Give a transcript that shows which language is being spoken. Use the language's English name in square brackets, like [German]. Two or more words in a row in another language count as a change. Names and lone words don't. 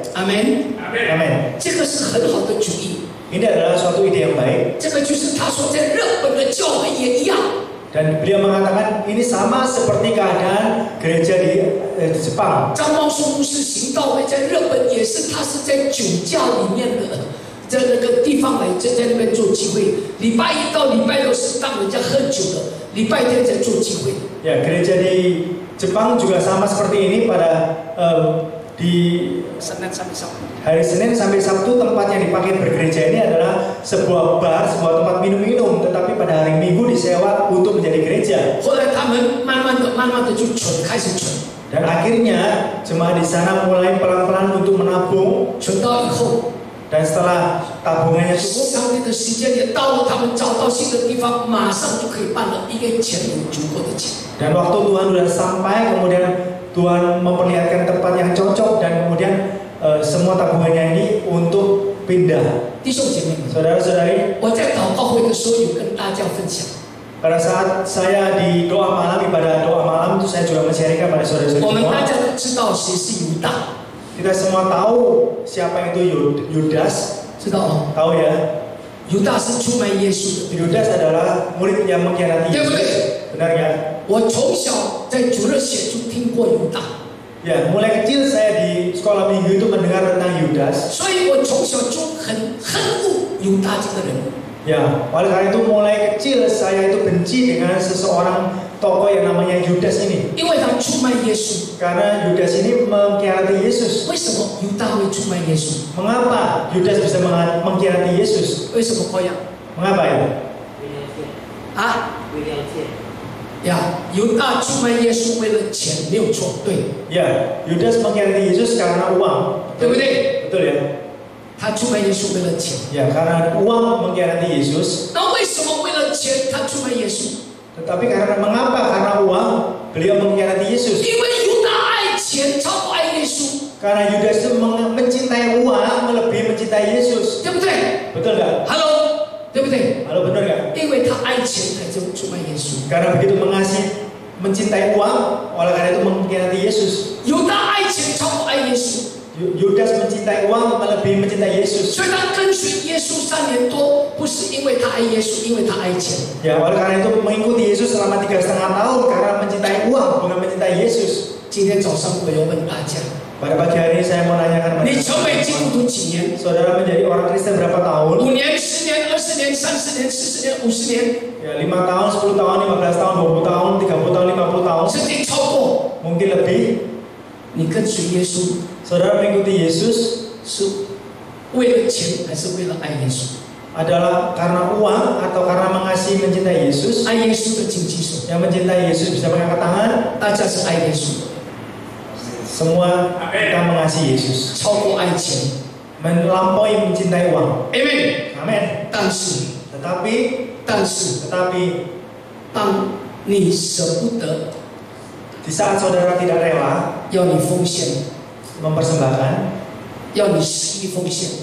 [Indonesian] Amin. Amin. [Chinese] 这个是很好的主意。 [Indonesian] Ini adalah suatu ide yang baik. [Chinese] 这个就是他说在日本的教会也一样。 [Indonesian] Dan beliau mengatakan ini sama seperti keadaan gereja di Jepang. [Chinese] 张茂松牧师行道会在日本也是，他是在酒驾里面的，在那个地方来，在那边做聚会。礼拜一到礼拜六是当人家喝酒的，礼拜天在做聚会。 [Indonesian] Ya, gereja di Jepang juga sama seperti ini pada di hari Senin sampai Sabtu tempat yang dipakai bergereja ini adalah sebuah bar, sebuah tempat minum-minum, tetapi pada hari Minggu disewa untuk menjadi gereja. [Chinese] 后来他们慢慢的就开始存， [Indonesian] Dan akhirnya jemaat di sana mulai pelan-pelan untuk menabung. [Chinese] 存到以后， [Indonesian] Dan setelah tabungannya cukup, [Chinese] 上帝的时间也到了，他们找到新的地方，马上就可以办了，因为钱有足够的钱。 [Indonesian] dan waktu Tuhan sudah sampai, kemudian Tuhan memperlihatkan tempat yang cocok dan kemudian semua tabungannya ini untuk pindah. [Chinese] 弟兄姐妹们， [Indonesian] Saudara-saudari, [Chinese] 我在祷告会的时候有跟大家分享， [Indonesian] pada saat saya di doa malam, ibadah doa malam itu saya juga men-sharingkan pada saudara-saudari [Chinese] 我们 [Indonesian] semua. [Chinese] 大家都知道谁是犹大， [Indonesian] Kita semua tahu siapa itu Yudas, [Chinese] 知道哦， [Indonesian] tahu ya? [Chinese] 犹大是出卖耶稣的。 [Indonesian] Yudas adalah murid yang mengkhianati [Chinese] 对不 [Indonesian] Yesus. [Chinese] 对？ [Indonesian] Benar ya? [Chinese] 我从小在主日学就听过犹大， [Indonesian] Ya, mulai kecil saya di sekolah minggu itu mendengar tentang Yudas. [Chinese] 所以我从小就很恨恶犹大这个人。 [Indonesian] Ya, oleh karena itu mulai kecil saya itu benci dengan seseorang tokoh yang namanya Yudas ini. [Chinese] 因为他出卖耶稣。 [Indonesian] Karena Yudas ini mengkhianati Yesus. [Chinese] 为什么犹大会出卖耶稣？ [Indonesian] Mengapa Yudas bisa mengkhianati Yesus? [Chinese] 为什么这样？ [Indonesian] Mengapa ya? [Chinese] 啊？呀，犹大出卖耶稣为了钱，没有错，对， [Indonesian] Ya, Yudas mengkhianati Yesus karena uang. [Chinese] 对不对？ [Indonesian] Betul ya? [Chinese] 他出卖耶稣为了钱。 [Indonesian] Ya, karena uang mengkhianati Yesus. [Chinese] 那为什么为了钱他出卖耶稣？ [Indonesian] Tetapi mengapa? Karena uang beliau mengkhianati Yesus. [Chinese] 因为犹大爱钱超过爱耶稣， [Indonesian] Karena Yudas itu mencintai uang melebihi mencintai Yesus. [Chinese] 对不对 [Indonesian] Betul nggak? [Chinese] ？Hello，对不对？ [Indonesian] Halo, benar nggak? [Chinese] 因为他爱钱才就出卖耶稣。 [Indonesian] Karena begitu mencintai uang, oleh karena itu mengkhianati Yesus. [Chinese] 犹大爱钱超过爱耶稣， [Indonesian] Yudas mencintai uang melebihi mencintai Yesus. [Chinese] 所以他跟随耶稣3年多，不是因为他爱耶稣，因为他爱钱。 [Indonesian] Ya, oleh karena itu mengikuti Yesus selama 3,5 tahun karena mencintai uang, bukan mencintai Yesus. [Chinese] 今天早上我要问大家， [Indonesian] Pada pagi hari ini saya mau nanyakan [Chinese] 你 [Indonesian] kepada [Chinese] 成为基督徒几年？ [Indonesian] saudara menjadi orang Kristen berapa tahun? [Chinese] 5 年、10年、20年、30年、40年、50年， [Indonesian] Ya, 5 tahun, 10 tahun, 15 tahun, 20 tahun, 30 tahun, 50 tahun. [Chinese] 甚至超过。 [Indonesian] Mungkin lebih. [Chinese] 你跟随耶稣 [Indonesian] Saudara mengikuti Yesus [Chinese] 是为了钱还是为了爱耶稣？ [Indonesian] adalah karena uang atau karena mengasihi mencintai Yesus? [Chinese] 爱耶稣的请举手。 [Indonesian] Yang mencintai Yesus bisa mengangkat tangan. [Chinese] 大家是爱耶稣的， [Indonesian] Semua kita mengasihi Yesus. [Chinese] 超过爱钱。 [Indonesian] Melampaui mencintai uang. [Chinese] Amen。 [Indonesian] Amin. [Chinese] 但是， [Indonesian] Tetapi [Chinese] 当你舍不得， [Indonesian] di saat saudara tidak rela [Chinese] 要你奉献， [Indonesian] mempersembahkan, [Chinese] 要你10亿奉献，